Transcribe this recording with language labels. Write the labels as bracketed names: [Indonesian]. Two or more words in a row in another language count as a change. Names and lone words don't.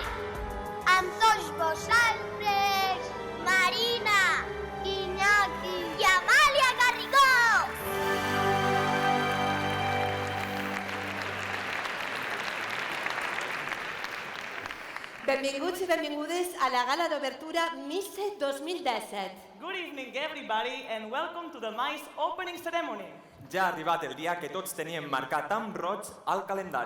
[Catalan] Amb tots vosaltres, Marina, Iñaki i Amàlia Garrigó. Benvinguts i benvingudes a la gala d'obertura MICE 2017. [English] Good evening everybody and welcome to the MICE opening ceremony. [Catalan] Ja ha arribat el dia que tots teníem marcat amb roig al calendari.